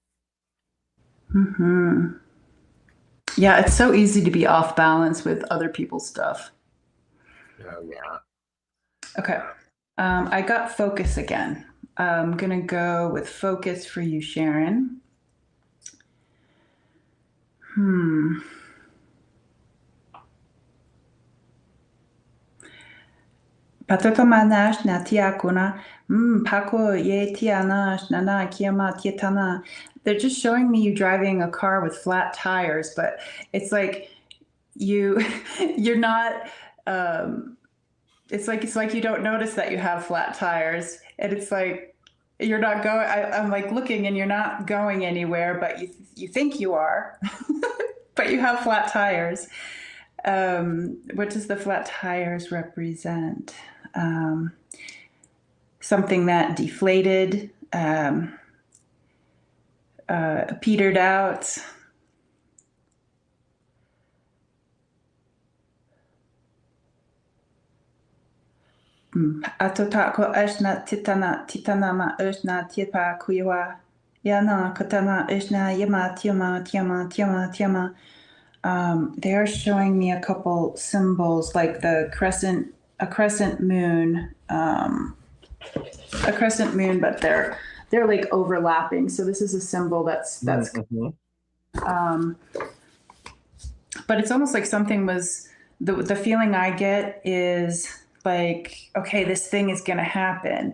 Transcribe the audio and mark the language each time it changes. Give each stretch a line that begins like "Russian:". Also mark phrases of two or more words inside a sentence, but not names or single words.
English: Mm-hmm. Yeah, it's so easy to be off balance with other people's stuff. Oh, yeah. Okay. I got focus again. I'm going to go with focus for you, Sharon. Patotomanash na tiakuna, pako ye tianash nana kiama tietana. They're just showing me you driving a car with flat tires, but it's like you you're not it's like you don't notice that you have flat tires, and it's like you're not going. I'm like looking and you're not going anywhere, but you think you are, but you have flat tires. What does the flat tires represent? Something that deflated, petered out. Atotako ashna titana titanama ashna tipa kuiwa. Yana katana ashna yama tiama tiama tiama tiama. They are showing me a couple symbols like a crescent moon, but they're like overlapping. So this is a symbol that's Mhm. but it's almost like something was the feeling I get is like, okay, this thing is going to happen.